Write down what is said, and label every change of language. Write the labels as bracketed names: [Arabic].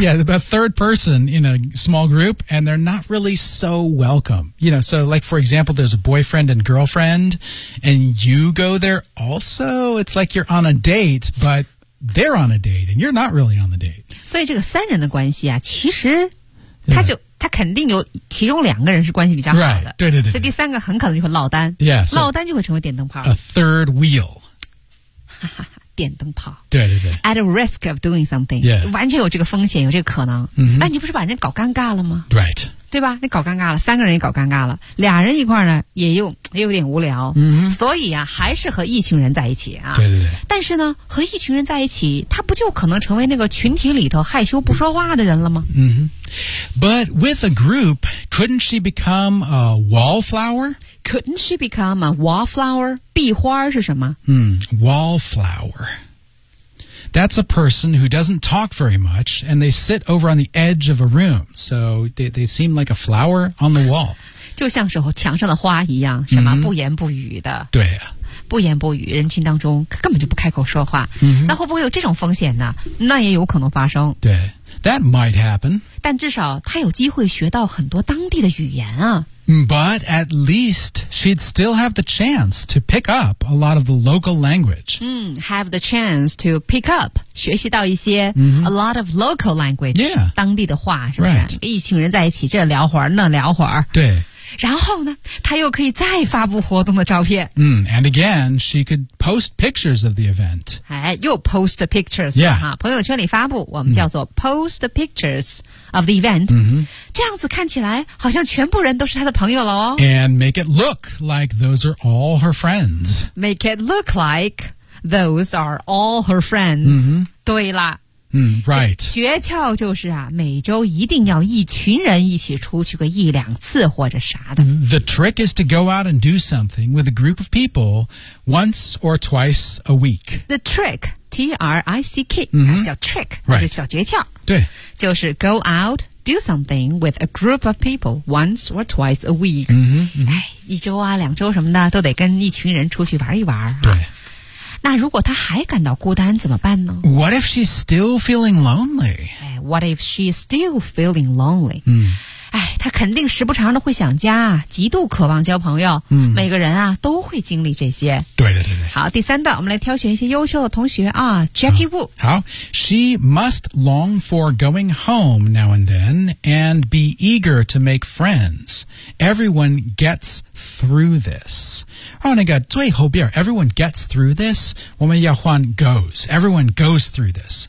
[English] So, yeah, but third person in a small group, and they're not really so welcome. You know, so like, for example, there's a boyfriend and girlfriend, and you go there also. It's like you're on a date, but they're on a date, and you're not really on the date. [Chinese] 所以这个三人的关系啊，其实他就、yeah. 他肯定有其中两个人是关系比较好的。 Right. 对对 对， 对。所以第三个很可能就会落单。 [English] Yeah, [Chinese] so, 落单就会成为电灯泡。 [English] A third wheel. [Chinese] 哈哈。电灯泡，对对对 [English] ，at a risk of doing something，、 yeah. [Chinese] 完全有这个风险，有这个可能。 Mm-hmm. 那你不是把人搞尴尬了吗 [English] ？Right， [Chinese] 对吧？你搞尴尬了，三个人也搞尴尬了，俩人一块呢，也有点无聊。 Mm-hmm. 所以啊，还是和一群人在一起啊。对对对。但是呢，和一群人在一起，他不就可能成为那个群体里头害羞不说话的人了吗？嗯、mm-hmm. [English] But with a group, couldn't she become a wallflower？ Couldn't she become a wallflower? [Chinese] 壁花是什么？ [English] Wallflower. That's a person who doesn't talk very much, and they sit over on the edge of a room. So they seem like a flower on the wall. [Chinese] 就像是墙上的花一样，什么、mm-hmm. 不言不语的。对啊。不言不语，人群当中根本就不开口说话。 Mm-hmm. 那会不会有这种风险呢？那也有可能发生。 [English] 对。That might happen. [Chinese] 但至少他有机会学到很多当地的语言啊。 [English] But at least she'd still have the chance to pick up a lot of the local language. Have the chance to pick up, [Chinese] 学习到一些、 mm-hmm. [English] a lot of local language,、 yeah. [Chinese] 当地的话是不是、 [English] right. [Chinese] 一群人在一起这聊会儿那聊会儿。对。然后呢她又可以再发布活动的照片。 [English] And again, she could post pictures of the event. 哎又 post pictures,、 yeah. [Chinese] 啊、朋友圈里发布我们叫做 [English] post pictures of the event.、 Mm-hmm. [Chinese] 这样子看起来好像全部人都是他的朋友了哦。 [English] And make it look like those are all her friends. Make it look like those are all her friends.、 Mm-hmm. [Chinese] 对啦。 [English] Right. [Chinese] 诀窍就是啊每周一定要一群人一起出去个一两次或者啥的。 [English] The trick is to go out and do something with a group of people once or twice a week. The trick, T-R-I-C-K,、 mm-hmm. [Chinese] 还是叫 trick,、 [English] right. [Chinese] 就是小诀窍。对。 [English] 就是 go out,do something with a group of people once or twice a week. 嗯、mm-hmm, [Chinese] 哎、mm-hmm. ，一周啊，两周什么的，都得跟一群人出去玩一玩、啊。对。那如果他还感到孤单怎么办呢 [English] ？What if she's still feeling lonely? 哎 ，What if she's still feeling lonely? 嗯、mm-hmm. ， [Chinese] 哎，他肯定时不常的会想家，极度渴望交朋友。嗯、mm-hmm. ，每个人啊都会经历这些。对对对对。好，第三段我们来挑选一些优秀的同学啊 ，Jackie Wu。 [English] 好 ，She must long for going home now and then and be eager to make friends. Everyone gets through this. Oh, [Chinese] 那个最后边 [English] ，Everyone gets through this. [Chinese] 我们要换 [English] goes. Everyone goes through this.